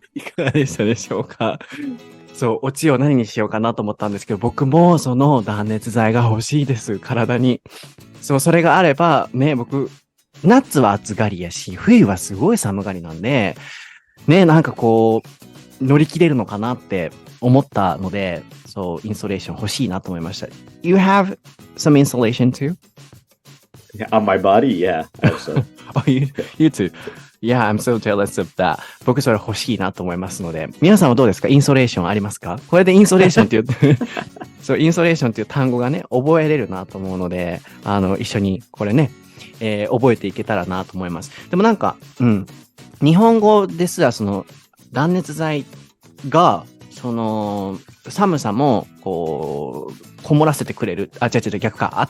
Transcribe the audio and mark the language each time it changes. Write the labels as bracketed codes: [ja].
[ja] いかがでしたでしょうか？そう、オチを何にしようかなと思ったんですけど、僕もその断熱材が欲しいです、体に。そう、それがあれば、ね、僕、夏は暑がりやし、冬はすごい寒がりなんで、ね、なんか乗り切れるのかなって思ったので、そう、インソレーション欲しいなと思いました。 [en] You have some insulation too? On my body? Yeah, I have some. Oh, you too. Yeah, I'm so jealous of that. [ja] 僕それ欲しいなと思いますので、皆さんはどうですか？インソレーションありますか？これでインソレーションっていう、そう、インソレーションっていう単語がね、覚えれるなと思うので、一緒にこれね、覚えていけたらなと思います。でもなんか、日本語ですら、断熱材が、寒さも、こもらせてくれる。違う、逆か。